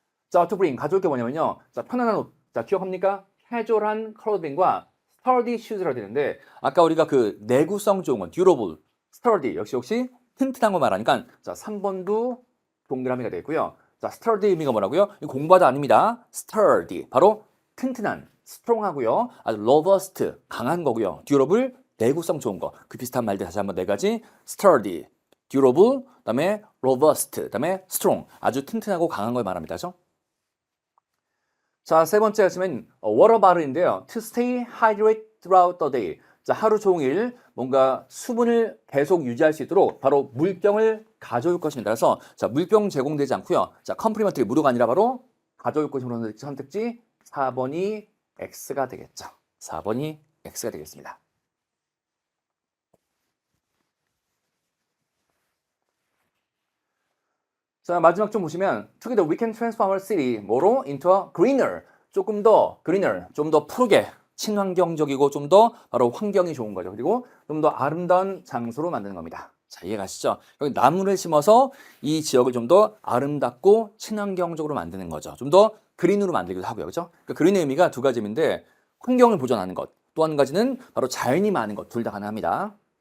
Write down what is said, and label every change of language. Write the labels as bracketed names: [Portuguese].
[Korean] 자, to bring 가져올 게 뭐냐면요. 자, 편안한 옷. 자, 기억합니까? 캐주얼한 클로딩과 sturdy shoes라고 되는데 아까 우리가 그 내구성 좋은 건 durable, sturdy 역시 튼튼한 거 말하니까 자, 3번도 동그라미가 되고요. 자, sturdy 의미가 뭐라고요? 공부하다 아닙니다. sturdy 바로 튼튼한, strong하고요. 아주 robust 강한 거고요. durable 내구성 좋은 거. 그 비슷한 말들 다시 한번 네 가지. sturdy, durable, 그다음에 robust, 그다음에 strong. 아주 튼튼하고 강한 걸 말합니다. 그죠? 자, 세 번째 했으면 water bottle인데요. [English] To stay hydrated throughout the day. [Korean] 자, 하루 종일 뭔가 수분을 계속 유지할 수 있도록 바로 물병을 가져올 것입니다. 그래서 자, 물병 제공되지 않고요. 자, 컴플리먼터리 무료가 아니라 바로 가져올 것으로 선택지 4번이 X가 되겠죠. 4번이 X가 되겠습니다. [English] 자, 마지막 좀 보시면 Together we can transform our city 뭐로? Into a greener. [Korean] 조금 더 greener, 좀 더 푸르게 친환경적이고 좀 더 바로 환경이 좋은 거죠. 그리고 좀 더 아름다운 장소로 만드는 겁니다. 자, 이해가시죠? 여기 나무를 심어서 이 지역을 좀 더 아름답고 친환경적으로 만드는 거죠. 좀 더 그린으로 만들기도 하고요. 그렇죠? 그러니까 그린의 의미가 두 가지인데 환경을 보존하는 것, 또 한 가지는 바로 자연이 많은 것, 둘 다 가능합니다.